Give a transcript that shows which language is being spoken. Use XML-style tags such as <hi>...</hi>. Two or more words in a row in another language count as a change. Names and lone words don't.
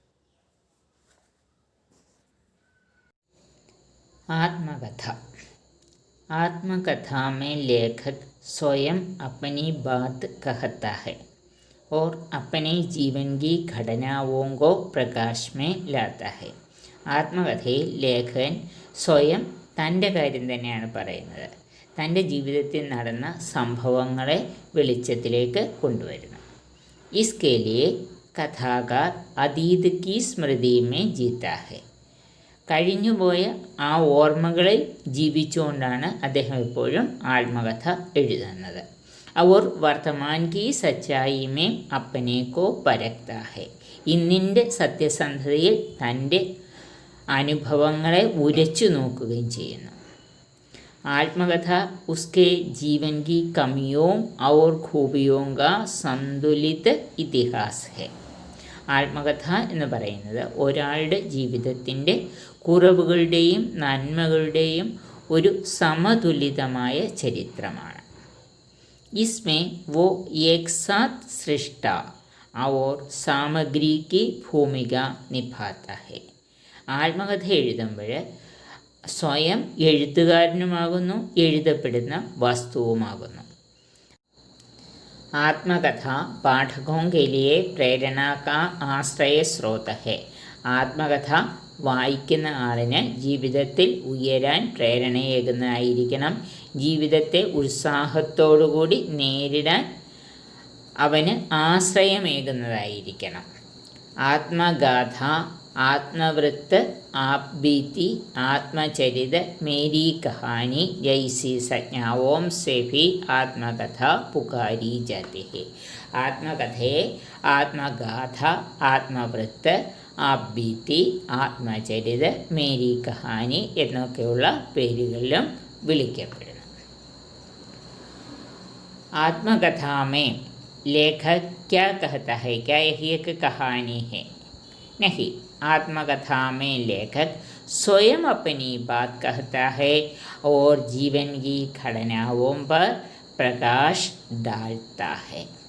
<hi>आत्मकथा में लेखक स्वयं अपनी बात कहता है और अपने जीवन की घटनाओं को प्रकाश में लाता है।</hi> <ml>ആത്മകഥയിൽ ലേഖകൻ സ്വയം തൻ്റെ കാര്യം തന്നെയാണ് പറയുന്നത്. തൻ്റെ ജീവിതത്തിൽ നടന്ന സംഭവങ്ങളെ വെളിച്ചത്തിലേക്ക് കൊണ്ടുവരുന്നു.</ml> <hi>इसके लिए कथाकार अतीत की स्मृति में जीता है.</hi> <ml>കഴിഞ്ഞുപോയ ആ ഓർമ്മകളിൽ ജീവിച്ചുകൊണ്ടാണ് അദ്ദേഹം എപ്പോഴും ആത്മകഥ എഴുതുന്നത്.</ml> <hi>वह वर्तमान की सच्चाई में अपने को परखता है.</hi> <ml>ഇന്നിൻ്റെ സത്യസന്ധതയിൽ തൻ്റെ അനുഭവങ്ങളെ ഉരച്ചു നോക്കുകയും ചെയ്യുന്നു.</ml> <hi>आत्मकथा उसके जीवन की कमियों और खूबियों का संतुलित ഇതിഹാസ് है.</hi> <ml>ആത്മകഥ എന്ന് പറയുന്നത് ഒരാളുടെ ജീവിതത്തിൻ്റെ കുറവുകളുടെയും നന്മകളുടെയും ഒരു സമതുലിതമായ ചരിത്രമാണ്.</ml> <hi>इसमें वो एक साथ सृष्टा और सामग्री की भूमिका निभाता है.</hi> <ml>ആത്മകഥ എഴുതുമ്പോൾ സ്വയം എഴുത്തുകാരനുമാകുന്നു, എഴുതപ്പെടുന്ന വസ്തുവുമാകുന്നു.</ml> <hi>आत्मकथा पाठकों के लिए प्रेरणा का आश्रय स्रोत है.</hi> <ml>ആത്മകഥ വായിക്കുന്ന ആളിന് ജീവിതത്തിൽ ഉയരാൻ പ്രേരണയേകുന്നതായിരിക്കണം. ജീവിതത്തെ ഉത്സാഹത്തോടുകൂടി നേരിടാൻ അവന് ആശ്രയമേകുന്നതായിരിക്കണം.</ml> <hi>ആത്മഗാഥ, आत्मवृत्त, आप बीती, आत्मचरित, मेरी कहानी जैसी संज्ञाओं से भी आत्मकथा पुकारी जाती है.</hi> <ml>ആത്മകഥയെ ആത്മഗാഥ, ആത്മവൃത്ത്,</ml> <hi>आप बीती,</hi> <ml>ആത്മചരിത,</ml> <hi>मेरी कहानी</hi> <ml>എന്നൊക്കെയുള്ള പേരുകളിലും വിളിക്കപ്പെടുന്നു.</ml> <hi>आत्मकथा में लेखक क्या कहता है? क्या यही एक कहानी है? नहीं. आत्मकथा में लेखक स्वयं अपनी बात कहता है और जीवन की घटनाओं पर प्रकाश डालता है.</hi>